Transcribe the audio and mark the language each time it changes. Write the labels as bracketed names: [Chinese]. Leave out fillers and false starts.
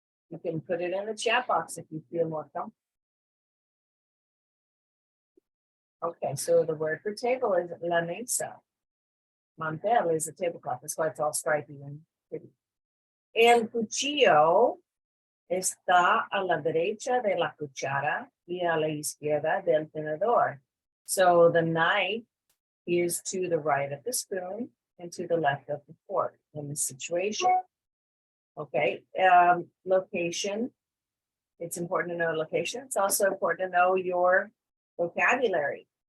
[English] You can put it in the chat box if you feel more comfortable. Okay, so the word for table is la mesa. Mantel is a tablecloth. That's why it's all stripy and pretty. [Spanish] El cuchillo está a la derecha de la cuchara y a la izquierda del tenedor. [English] So the knife is to the right of the spoon and to the left of the fork in this situation. Okay, location. It's important to know location. It's also important to know your vocabulary.